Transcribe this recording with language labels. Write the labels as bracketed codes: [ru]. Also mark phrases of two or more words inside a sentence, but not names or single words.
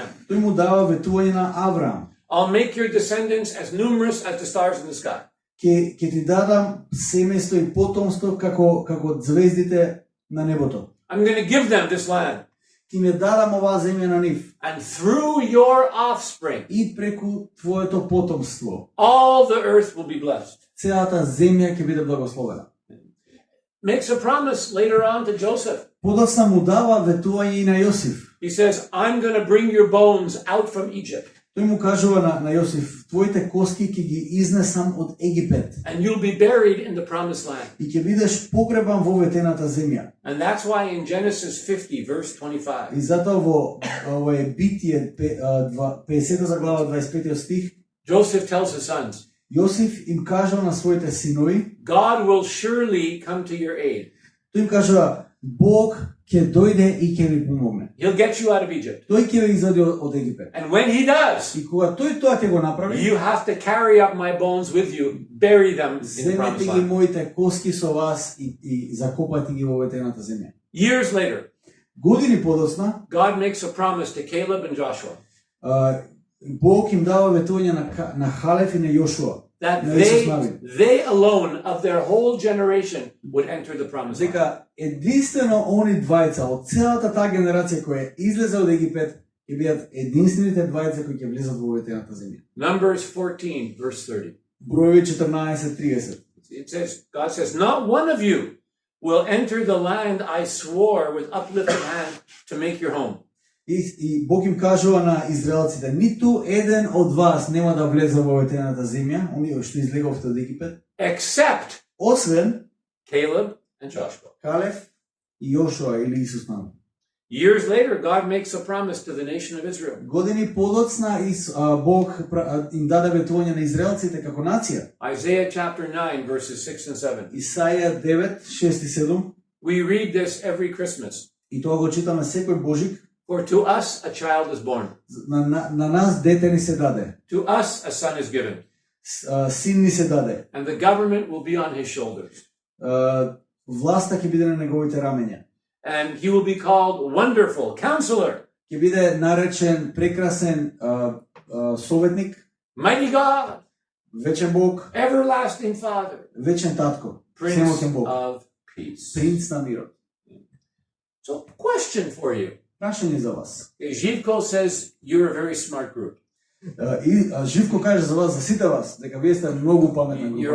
[mk] Тој му дава ветување на Авраам. [en] I'll make your descendants as numerous as the stars in the sky. [mk] Ќе ти дадам семејство и потомство како звездите на небото. [en] I'm going to give them this land. [mk] Ќе ми дадам оваа земја на нив. [en] And through your offspring, [mk] И преку твоето потомство, [en] all the earth will be blessed. [mk] целата земја ќе биде благословена. [en] Makes a promise later on to Joseph. [mk] Подоцна му дава ветување и на Јосиф. [en] He says, I'm going to bring your bones out from Egypt. [mk] Тој му кажува на Јосиф, твоите коски ќе ги изнесам од Египет [en] and you'll be buried in the promised land. [mk] и ќе бидеш погребан во ветената земја. [en] And that's why in Genesis 50, verse 25, [mk] И затоа во е Битие 50 глава 25 стих, [en] Joseph tells his sons, [mk] Јосиф им кажал на своите синови, [en] God will surely come to your aid. [mk] тој им кажува, Бог ќе дојде и ќе ви помогне. [en] He'll get you out of Egypt. [mk] Тој ќе ве извади од Египет. [en] And when he does, [mk] И кога тој тоа ќе го направи, [en] you have to carry up my bones with you, bury them in the [mk] земете [en] promised [mk] ги [en] land. [mk] моите коски со вас и закопате ги во ветената земја. [en] Years later, [mk] Години подоцна, [en] God makes a promise to Caleb and Joshua [mk] Бог им дава ветување на Халев и на Јошуа, [en] that [mk] на Исус Навин, [en] they alone of their whole generation would enter the promised land. [mk] дека единствено они двајца од целата таа генерација која излезе од Египет ќе бидат единствените двајца кои ќе влезат во ветената земја. [en] Numbers 14, verse 30. [mk] Броеви 14:30. [en] It says, God says, not one of you will enter the land I swore with uplifted hand to make your home. [mk] И Бог им кажува на израелците, ниту еден од вас нема да влезе во ветената земја, оние што излеговте од Египет, [en] Except [mk] освен [en] Caleb and Joshua. [mk] Калев и Јошуа или Исус Навин. [en] Years later, God makes a promise to the nation of Israel. [mk] Години подоцна Бог им даде ветување на израелците како нација. [en] Isaiah chapter 9, verses 6 and 7. [mk] Исаја 9, 6 и 7. [en] We read this every Christmas. [mk] И тоа го читаме секој Божик. [en] For to us a child is born, [mk] На нас дете ни се даде. [en] to us a son is given, [mk] Син ни се даде. [en] and the government will be on his shoulders. [mk] Власта ќе биде на неговите рамења. [en] And he will be called Wonderful, Counselor, [mk] Ќе биде наречен прекрасен советник, [en] Mighty God, [mk] вечен Бог, [en] Everlasting Father, [mk] вечен татко, [en] Prince [mk] всемоќен Бог, [en] of Peace. [mk] принц на мирот. [en] So, question for you. [mk] Прашање за вас. [en] Živko says you're a very smart group. [mk] И Живко каже за вас, за сите вас, дека вие сте многу паметна група.